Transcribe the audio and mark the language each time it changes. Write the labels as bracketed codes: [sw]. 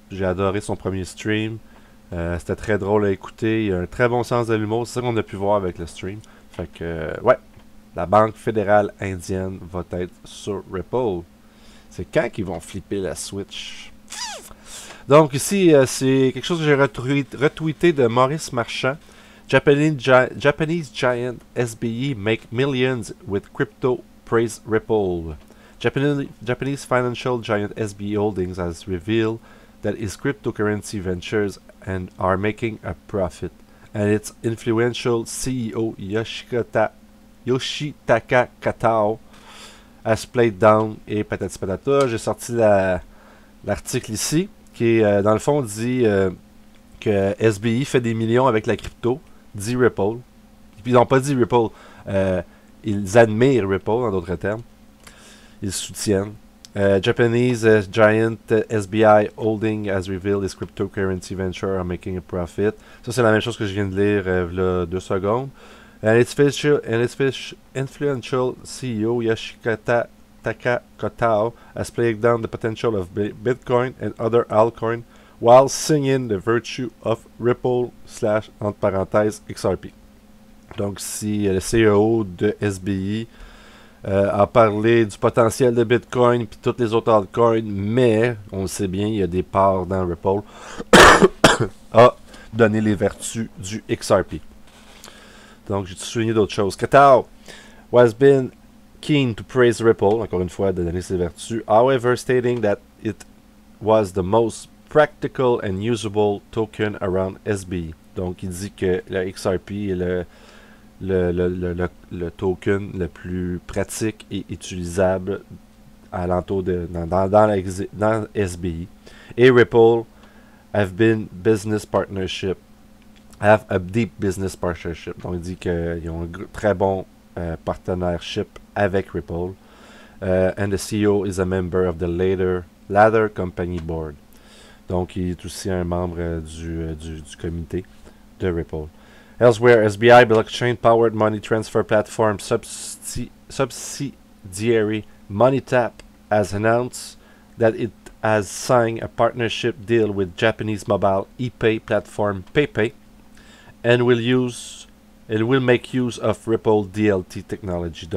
[fr] J'ai adoré son premier stream. C'était très drôle à écouter. Il a un très bon sens de l'humour. C'est ça qu'on a pu voir avec le stream. Fait que, ouais. La Banque fédérale indienne va être sur Ripple. C'est quand qu'ils vont flipper la Switch? Donc ici, c'est quelque chose que j'ai retweeté de Maurice Marchand. [en] Japanese giant SBE make millions with crypto, praise Ripple. Japanese financial giant SBE Holdings has revealed that its cryptocurrency ventures and are making a profit, and its influential CEO Yoshitaka Katao has played down [fr] et patati patata. J'ai sorti l'article ici qui dans le fond dit que SBI fait des millions avec la crypto, dit Ripple. Puis ils n'ont pas dit Ripple, ils admirent Ripple en d'autres termes. Ils soutiennent. [en] Japanese giant SBI Holding has revealed its cryptocurrency venture are making a profit. [fr] Ça c'est la même chose que je viens de lire là 2 secondes. [en] And its influential CEO Yoshikata Katao has played down the potential of Bitcoin and other altcoins while singing the virtue of Ripple / [fr] entre parenthèses [en] XRP. [fr] Donc si le CEO de SBI a parlé du potentiel de Bitcoin et toutes les autres altcoins, mais on le sait bien, il y a des parts dans Ripple, a donné les vertus du XRP. Donc, j'ai souligné d'autres choses. [en] Katao has been keen to praise Ripple, [fr] encore une fois, de donner ses vertus, [en] however, stating that it was the most practical and usable token around SBI. [fr] Donc, il dit que le XRP est le token le plus pratique et utilisable alentour dans SBI. [en] Et Ripple have a deep business partnership. [fr] Donc, il dit qu'ils ont un très bon partenariat avec Ripple. [en] And the CEO is a member of the Ladder Company Board. [fr] Donc, il est aussi un membre du comité de Ripple. [en] Elsewhere, SBI blockchain-powered money transfer platform subsidiary MoneyTap has announced that it has signed a partnership deal with Japanese mobile e-pay platform PayPay and will make use of Ripple DLT technology.